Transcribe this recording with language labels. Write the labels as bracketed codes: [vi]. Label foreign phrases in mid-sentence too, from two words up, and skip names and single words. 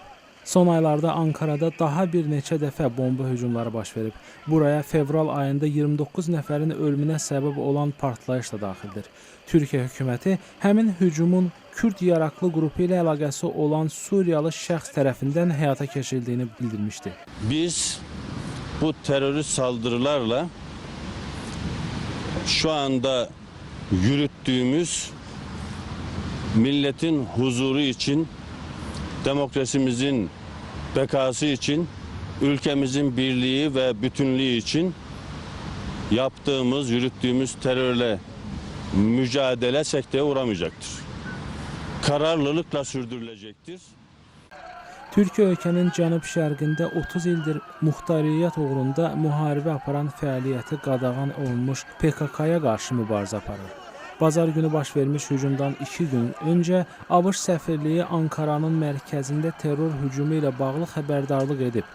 [az] Son aylarda Ankarada daha bir neçə dəfə bomba hücumları baş verib. Buraya fevral ayında 29 nəfərin ölümünə səbəb olan partlayış da daxildir. Türkiyə hökuməti həmin hücumun Kürd yaraqlı qrupu ilə əlaqəsi olan Suriyalı şəxs tərəfindən həyata keçirildiyini bildirmişdi. [tr] Biz bu terörist saldırılarla şu anda yürüttüğümüz milletin huzuru için, demokrasimizin bekası için, ülkemizin birliği ve bütünlüğü için yürüttüğümüz terörle mücadele sekteye uğramayacaktır. Kararlılıkla sürdürülecektir. [az] Türkiyə ölkənin cənub-şərqində 30 ildir muxtariyyət uğrunda müharibə aparan fəaliyyəti qadağan olunmuş PKK-ya qarşı mübarizə aparır. Bazar günü baş vermiş hücumdan 2 gün öncə ABŞ səfirliyi Ankaranın mərkəzində terror hücumu ilə bağlı xəbərdarlıq edib.